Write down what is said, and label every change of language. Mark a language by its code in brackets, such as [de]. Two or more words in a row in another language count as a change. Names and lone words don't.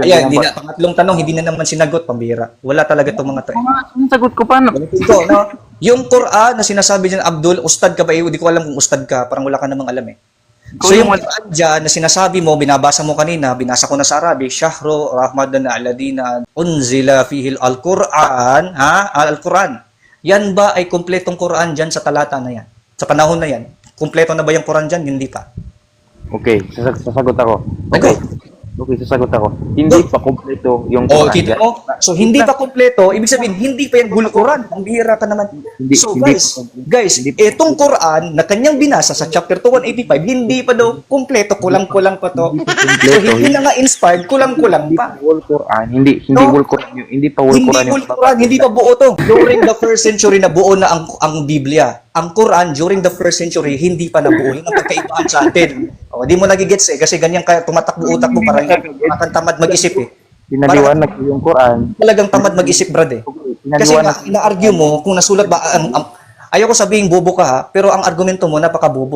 [tl] Ayan, hindi na, pangatlong tanong, hindi na naman sinagot, pambira. Wala talaga itong mga to. Ang sagot ko pa. Ito, no? Yung Quran na sinasabi dyan, Abdul, ustad ka ba? Hindi ko alam kung ustad ka. Parang wala ka namang alam eh. So yung Quran dyan na sinasabi mo, binabasa mo kanina, binasa ko na sa Arabic, [ar] شهر رمضان الذي أنزل فيه القرآن، القرآن. [tl] Yan ba ay kumpletong Quran dyan sa talata na yan? Sa panahon na yan? Kumpleto na ba yung Quran dyan? Hindi pa. Okay, sasagot ako. Okay. Okay, sasagot ako. Hindi pa kompleto yung O, Quran. kita mo? So, hindi pa kumpleto. Ibig sabihin, hindi pa yung whole Quran. Ang bihira ka naman. [en] So, guys, [tl] itong Quran na kanyang binasa sa chapter 2:185, hindi pa daw kumpleto. Kulang-kulang pa to. So, hindi na nga inspired. Kulang-kulang pa. Whole Quran, hindi No? whole Quran, hindi pa whole Hindi Quran. whole Quran. Hindi pa buo to. [en] During the first century [tl] na buo na ang Biblia. Ang Quran, [en] during the first century, [tl] hindi pa nabuo. Yun ang pagkaibahan sa atin. O, di mo nagigets eh. Kasi ganyan ka, tumatakbo utak mo. Parang tamad mag-isip eh. Pinaliwanag ko yung Quran. Talagang tamad mag-isip, brad eh. Kasi nga, ina-argue mo kung nasulat ba, ayoko sabihin bobo ka ha, pero ang argumento mo napaka-bobo.